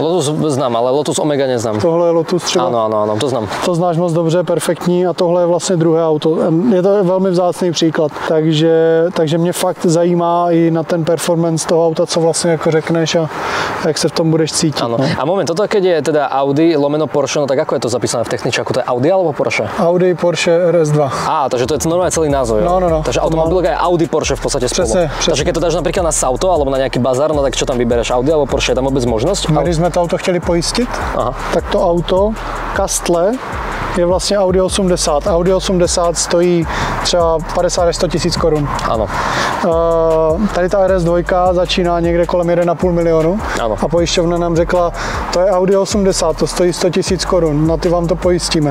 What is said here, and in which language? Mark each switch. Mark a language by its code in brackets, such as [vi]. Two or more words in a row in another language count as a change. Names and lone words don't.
[cs] Lotus znám, ale Lotus Omega neznám. Tohle je Lotus třeba. [sk] Áno, to znám. [cs] To znáš moc dobře, perfektní a tohle je vlastně druhé auto. Je to velmi vzácný příklad, takže mě fakt zajímá i na ten performance toho auta, co vlastně jako řekneš a jak se v tom budeš cítit. [sk] Áno. A moment, toto keď je teda Audi lomeno Porsche, no tak ako je to zapísané v techničáku? To je Audi alebo Porsche? Audi, Porsche, RS2. Takže to je normálne celý názov, jo? No. Takže automobilka je Audi, Porsche v podstate spolu. [cs] Přesně. [sk] Takže keď to dáš napríklad na Sauto alebo na nejaký bazar, no tak čo tam vybereš? Audi alebo Porsche? Je tam vôbec možnosť? [cs] Když jsme to auto chtěli pojistit, Aha. tak to auto, kastle, je vlastně Audi 80. Audi 80 stojí třeba 50 až 100 tisíc korun. [sk] Áno. [cs] Tady ta RS2 začíná někde kolem 1,5 milionu Ano. a pojišťovna nám řekla, to je Audi 80, to stojí 100 tisíc korun, na ty vám to pojistíme.